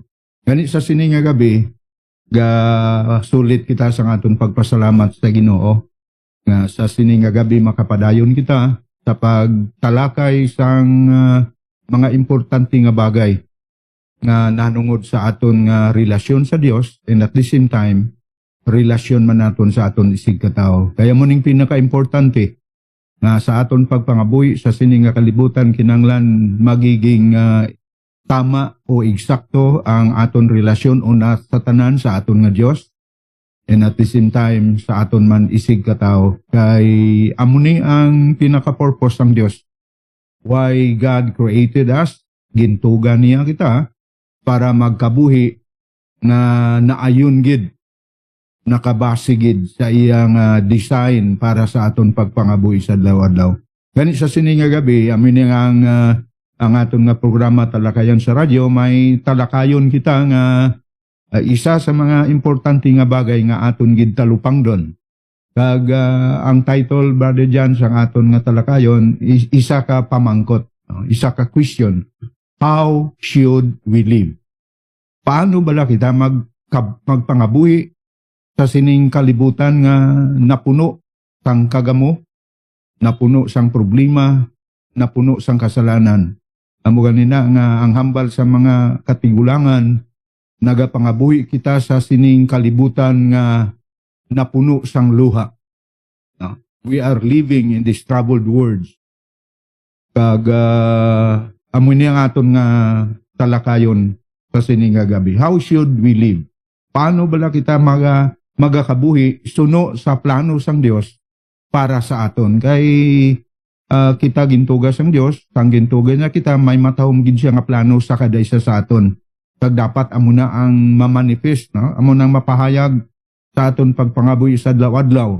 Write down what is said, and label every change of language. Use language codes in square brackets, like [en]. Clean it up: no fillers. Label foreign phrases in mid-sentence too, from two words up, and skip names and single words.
[hil] Gani sa sini nga gabi, sulit kita sa aton pagpasalamat sa Ginoo nga sa sini nga gabi makapadayon kita sa pagtalakay sang mga importante nga bagay nga nanungod sa aton nga relasyon sa Dios, [en] and at the same time [hil] relasyon man naton sa aton isig katao. Kaya mo ning pinaka-importante nga sa aton pagpangabuhi sa sini nga kalibutan kinanglan magiging tama o eksakto ang aton relasyon una sa tanan sa aton nga Dios, [en] and at the same time [hil] sa aton man isig katao. Kay amo ni ang pinaka-purpose ng Dios [en] why God created us. [hil] Gintugan niya kita para magkabuhi nga naayon gid, nakabase gid sa iyang design para sa aton pagpangabuhi sa adlaw-adlaw. Gani sa sini nga gabi, amin ang aton nga programa Talakayan sa radyo, may talakayon kita nga isa sa mga importante nga bagay nga aton gid talupang don. Kag ang title, Brother Jan, sa aton nga talakayon, isa ka pamangkot, isa ka question. [en] How should we live? [hil] Paano bala kita magpangabuhi sa sining kalibutan nga napuno sang kagamo, napuno sang problema, napuno sang kasalanan? Amo ganina nga ang hambal sa mga katigulangan, nagapangabuhi kita sa sining kalibutan nga napuno sang luha. [en] We are living in this troubled world. [hil] Kag amo ni ang aton nga talakayon sa sining nga gabi. [en] How should we live? [hil] Paano bala kita magakabuhi suno sa plano sang Dios para sa aton? Kay kita gintugas sang Dios, sang gintugas na kita may matahom gid siya nga plano sa kada isa sa aton. Kag dapat amo na ang mamanifest, no? Amo nang mapahayag sa aton pagpangabuhi sa adlaw-adlaw.